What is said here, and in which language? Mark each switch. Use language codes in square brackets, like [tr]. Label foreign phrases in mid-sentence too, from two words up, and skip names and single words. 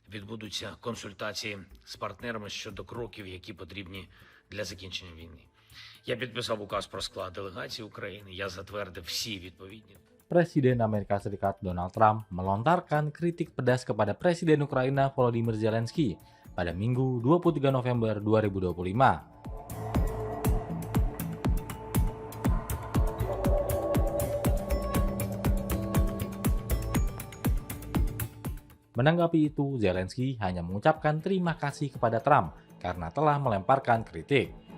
[uk] відбудуться консультації з партнерами щодо кроків, які потрібні для закінчення війни. Я підписав указ про склад делегації України, я затвердив всі відповідні. [id] Presiden Amerika Serikat Donald Trump melontarkan kritik pedas kepada Presiden Ukraina Volodymyr Zelensky pada Minggu 23 November 2025. Menanggapi itu, Zelensky hanya mengucapkan terima kasih kepada Trump karena telah melemparkan kritik.